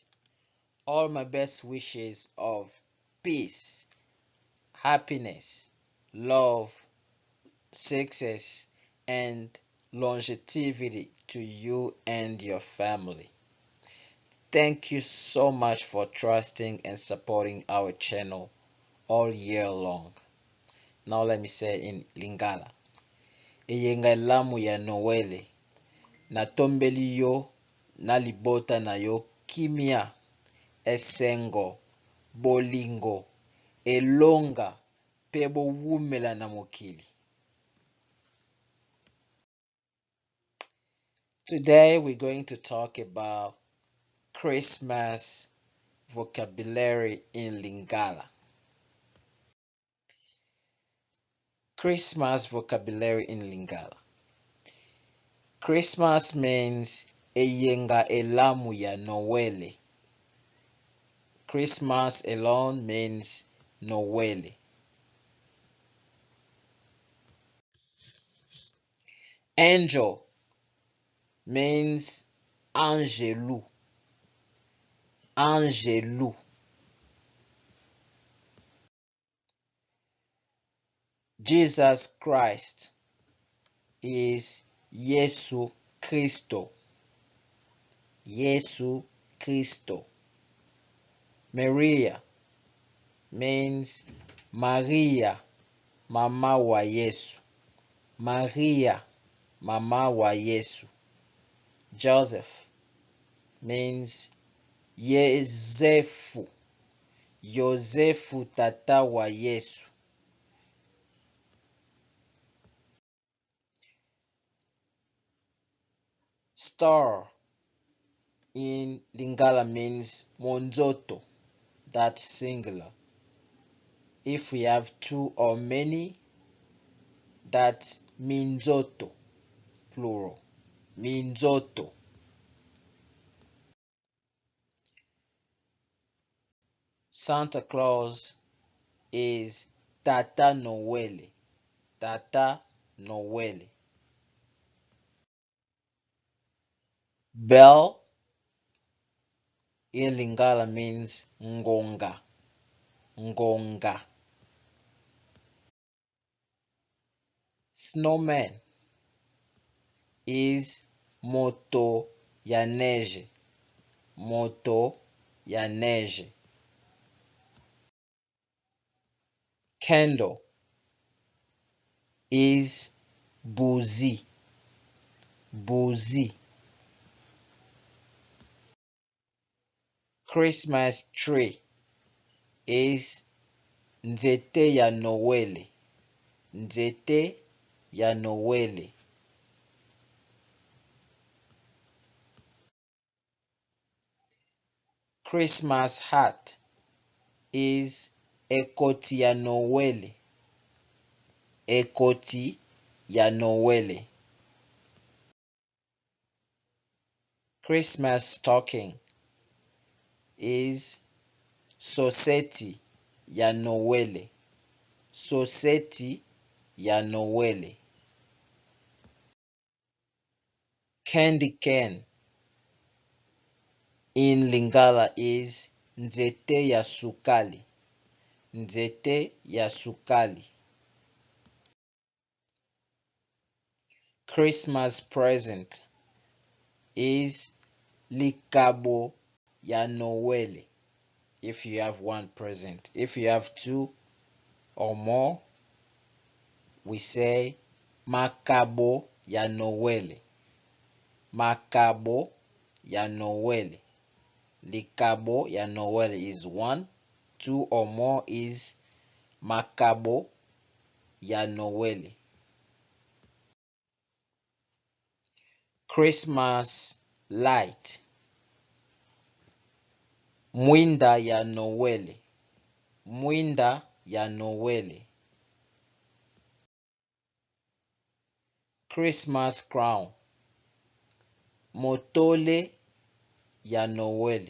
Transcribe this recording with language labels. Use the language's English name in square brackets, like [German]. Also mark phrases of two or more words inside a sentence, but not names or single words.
[English] All my best wishes of peace, happiness, love, success, and longevity to you and your family. Thank you so much for trusting and supporting our channel all year long. Now let me say in Lingala. [Lingala] Eyenga lamu ya Noele. Natombeli yo nalibota na yo kimia esengo bolingo elonga pe bowumela na mokili. [English] Today we're going to talk about Christmas vocabulary in Lingala. Christmas vocabulary in Lingala. Christmas means [Lingala] eyenga elamu ya Noele. [English] Christmas alone means Noele. Angel means angelou. Angelou. Jesus Christ is Yesu Kristo. Yesu Kristo. Maria means Maria, [Lingala] mama wa Yesu. Maria, mama wa Yesu. [English] Joseph means Yosefu. [Lingala] Yosefu tata wa Yesu. [English] Star in Lingala means monzoto, that's singular. If we have two or many, that's minzoto, plural. Minzoto. Santa Claus is [Lingala] Tata Noele. Tata Noele. [English] Bell in Lingala means ngonga. Ngonga. Snowman is [Lingala] moto ya neige. Moto ya neige. [English] Candle is buzi. Buzi. Christmas tree is [Lingala] nzete ya Noele. Nzete ya Noele. [English] Christmas hat is [Lingala] ekoti ya Noele. Ekoti ya Noele. [English] Christmas stocking is [Lingala] soseti ya Noele. Soseti ya Noele. [English] Candy cane in Lingala is [Lingala] nzete ya sukali. Nzete ya sukali. [English] Christmas present is [Lingala] likabo ya Noele. [English] If you have one present. If you have two or more, we say [Lingala] makabo ya Noele. Makabo ya Noele. Likabo ya Noele [English] is one. Two or more is [Lingala] makabo ya Noele. [English] Christmas light. [Lingala] Mwinda ya Noele. Mwinda ya Noele. [English] Christmas crown. [Lingala] Motole ya Noele.